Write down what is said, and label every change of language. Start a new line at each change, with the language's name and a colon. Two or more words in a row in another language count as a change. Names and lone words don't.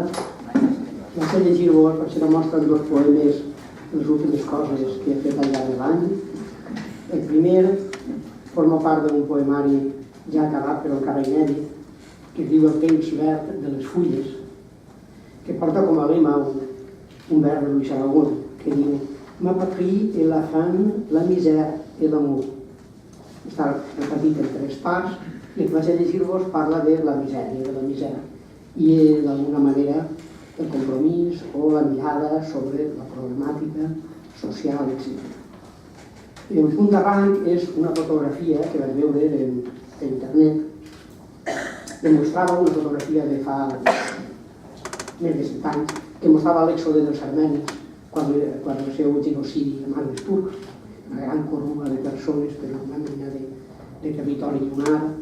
Catalan: Vaig a llegir-vos, per si no mostren dos poemes, les últimes coses que he fet al llarg de l'any. El primer forma part d'un poemari ja acabat però encara inèdit, que es diu El temps verd de les fulles, que porta com a lema un vers de Luis Aragón, que diu
French: «Ma patrie et la faim, la misère et l'amour».
Catalan: Està repetit en 3 parts i el que vaig a llegir-vos parla de la misèria, i d'alguna manera el compromís o la mirada sobre la problemàtica social, etc. El punt d'arranc és una fotografia que vaig veure en internet, que mostrava una fotografia de fa més de 100 anys, que mostrava l'èxode dels armenis quan el seu genocidi en mans dels turcs, una gran corrua de persones per una mena de territori lunar.